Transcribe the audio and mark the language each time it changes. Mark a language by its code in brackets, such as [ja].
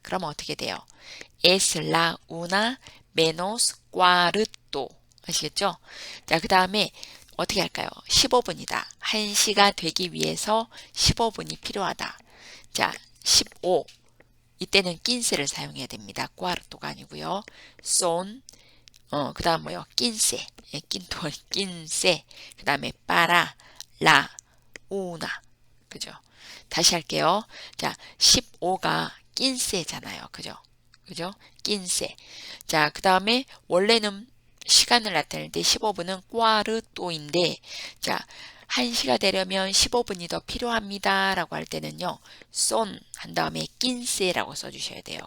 [ko] 그럼 어떻게 돼요? [es] Es la 1 menos cuarto. [ko] 아시겠죠? 자, 그 다음에 어떻게 할까요? 15분이다. 1시가 되기 위해서 15분이 필요하다. 자, 15. 이때는 quince를 사용해야 됩니다. cuarto가 아니고요. son, 그 다음 뭐요? quince. 예, quince. [es] 그 다음에 para, la, una. [ko] 그죠? 다시 할게요. 자, 15가 quince잖아요. 그죠? 그죠? quince. 자, 그 다음에 원래는 시간을 나타낼 때 15분은 cuarto인데, 자, 1시가 되려면 15분이 더 필요합니다. 라고 할 때는요, son 한 다음에 quince라고 써주셔야 돼요.